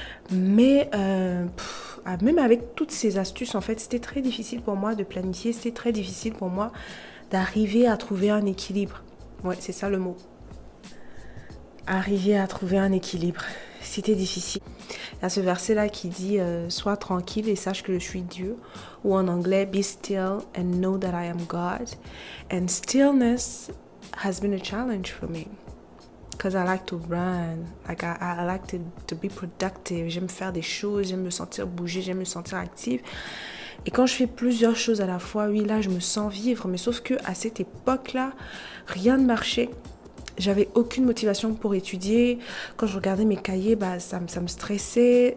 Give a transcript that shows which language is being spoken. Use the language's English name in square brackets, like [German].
[French] Mais même avec toutes ces astuces, en fait, c'était très difficile pour moi de planifier. C'était très difficile pour moi d'arriver à trouver un équilibre. Ouais, c'est ça le mot. Arriver à trouver un équilibre. C'était difficile. Il y a ce verset-là qui dit sois tranquille et sache que je suis Dieu. Ou en anglais, [English] be still and know that I am God. And stillness has been a challenge for me. Because I like to run, I like to be productive. [French] J'aime faire des choses, j'aime me sentir bouger, j'aime me sentir active. Et quand je fais plusieurs choses à la fois, oui, là, je me sens vivre. Mais sauf que à cette époque-là, rien ne marchait. J'avais aucune motivation pour étudier. Quand je regardais mes cahiers, ça me stressait.